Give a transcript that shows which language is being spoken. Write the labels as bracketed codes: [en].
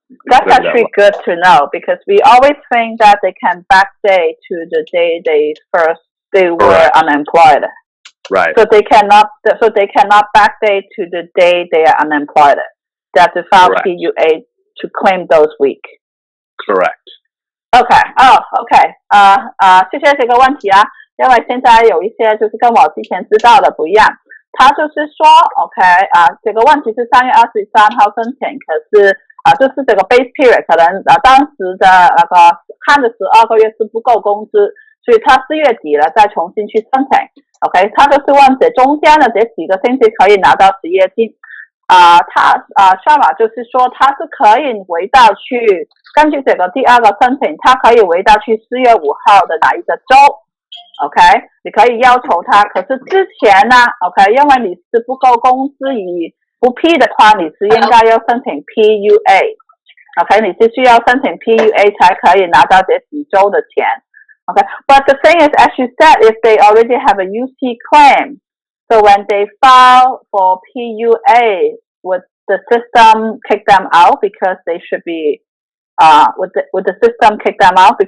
[en] That's actually good to know, because we always think that they can backdate to the day they were unemployed. Right. So they cannot backdate to the day they are unemployed. They have to file PUA to claim those weeks. Correct. [zh] OK， OK， 谢谢这个问题啊，因为现在有一些就是跟我之前知道的不一样。他就是说 ，OK， 这个问题是3月23号申请，可是就是这个 base period 可能当时的那个看的12个月是不够工资，所以他4月底了再重新去申请。 OK， 他就是问这中间的这几个星期可以拿到失业金。算法就是说他是可以回到去根据这个第二个申请，他可以回到去4月5号的哪一个周 [en] OK， [zh] 你可以要求他，可是之前呢 OK， 因为你是不够工资以不批的话，你是应该要申请 PUA OK， 你是需要申请 PUA 才可以拿到这几周的钱 [en] OK， but the thing is, as you said, if they already have a UC claim, so when they file for PUA, would the system kick them out because they should be would the system kick them out?